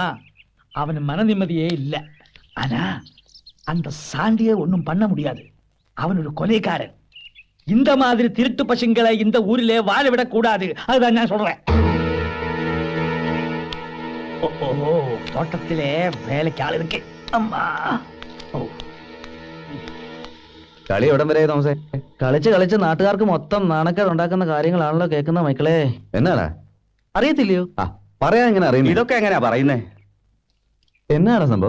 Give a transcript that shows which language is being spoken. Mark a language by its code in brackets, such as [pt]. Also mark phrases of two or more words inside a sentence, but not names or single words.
[ta] அவன் மன நிம்மதியே இல்லை. ஆனா அந்த சாண்டியை ஒன்னும் பண்ண முடியாது. அவன் ஒரு கொலைகாரன். இந்த மாதிரி திருட்டு பசங்களை இந்த ஊரிலே வாழ விடக் கூடாது. அதுதான் நான் சொல்றேன். தோட்டத்திலே [ml] വേലയ്ക്ക് ആൾ ഇരിക്കെ. അമ്മാ കളി എവിടം വരെ തോമസേ? കളിച്ച് കളിച്ച് നാട്ടുകാർക്ക് മൊത്തം നാണക്കേട് ഉണ്ടാക്കുന്ന കാര്യങ്ങളാണല്ലോ കേൾക്കുന്ന മക്കളെ. എന്നാണ് അറിയത്തില്ലയോ? പറയാൻ എങ്ങനെ അറിയുന്നു? ഇതൊക്കെ എങ്ങനെയാ പറയുന്നേ? എന്നാണ് സംഭവം?